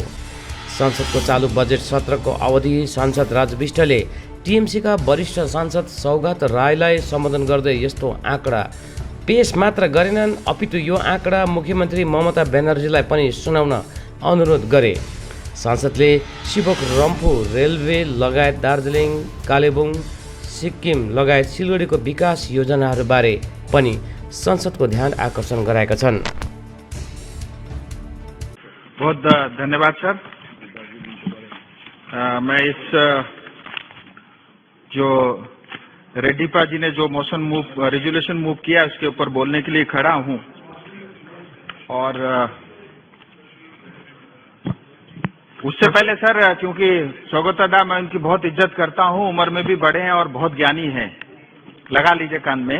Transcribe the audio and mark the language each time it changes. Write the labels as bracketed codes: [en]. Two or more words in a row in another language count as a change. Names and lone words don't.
[ne] संसदको चालु बजेट सत्रको अवधि सांसद राजु विष्टले टिएमसीका वरिष्ठ सांसद सौगात राईलाई सम्बोधन गर्दै यस्तो आँकडा पेश मात्र गरेनन्, अपितु यो आँकडा मुख्यमन्त्री ममता ब्यानर्जीलाई पनि सुनाउन अनुरोध गरे। सांसदले शिवक रम्फू रेलवे लगायत दार्जिलिङ, कालेबुङ, सिक्किम लगायत सिलगढीको विकास योजनाहरूबारे पनि संसदको ध्यान आकर्षण गराएका छन्। [hi] बहुत धन्यवाद सर। मैं इस जो रेड्डीपा जी ने जो [en] resolution move [hi] किया उसके ऊपर बोलने के लिए खड़ा हूं और उससे पहले सर, क्योंकि सौगतदा मैं उनकी बहुत इज्जत करता हूं, उम्र में भी बड़े हैं और बहुत ज्ञानी हैं, लगा लीजिए कान में।